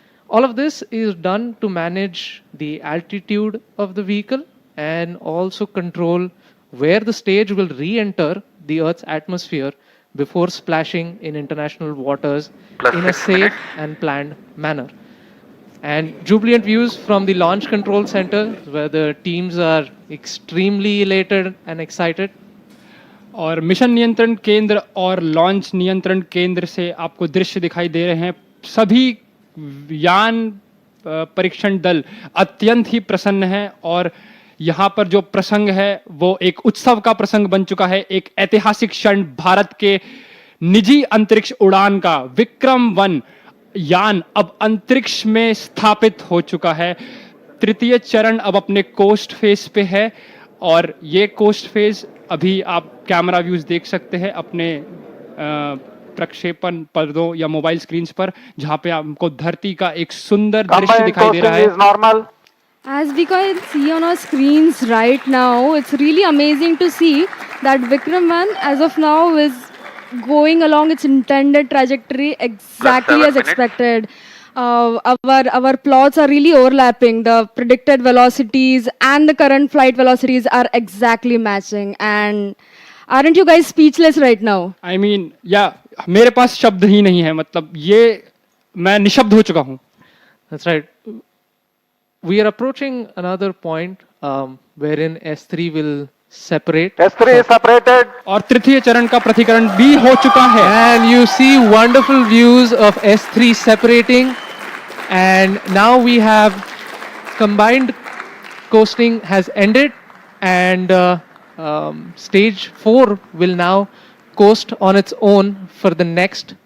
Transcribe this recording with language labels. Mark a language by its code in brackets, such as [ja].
[en] All of this is done to manage the altitude of the vehicle and also control where the stage will re-enter the Earth's atmosphere before splashing in international waters in a safe and planned manner. And jubilant views from the Launch Control Center, where the teams are extremely elated and excited. [hi] और mission नियंत्रण केंद्र और launch नियंत्रण केंद्र से आपको दृश्य दिखाई दे रहे हैं. सभी यान परीक्षण दल अत्यंत ही प्रसन्न हैं और यहाँ पर जो प्रसंग है वो एक उत्सव का प्रसंग बन चुका है. एक ऐतिहासिक क्षण भारत के निजी अंतरिक्ष उड़ान का. विक्रम-1 यान अब अंतरिक्ष में स्थापित हो चुका है. तृतीय चरण अब अपने कोस्ट फेज पे है और ये कोस्ट फेज अभी आप कैमरा व्यूज देख सकते हैं अपने प्रक्षेपण पर्दों या मोबाइल स्क्रीन्स पर, जहां पे आपको धरती का एक सुंदर दृश्य दिखाई दे रहा है. [en] As we can see on our screens right now, it's really amazing to see that Vikram-1 as of now is going along its intended trajectory exactly as expected. Our plots are really overlapping. The predicted velocities and the current flight velocities are exactly matching. And aren't you guys speechless right now? I mean, yeah, [hi] मेरे पास शब्द ही नहीं है. मतलब ये मैं निशब्द हो चुका हूँ. [en] That's right. We are approaching another point wherein S3 will separate. S3 is separated. [hi] और तृतीय चरण का प्रतिकरण भी हो चुका है. [en] And you see wonderful views of S3 separating. And now we have combined coasting has ended, and stage 4 will now coast on its own for the next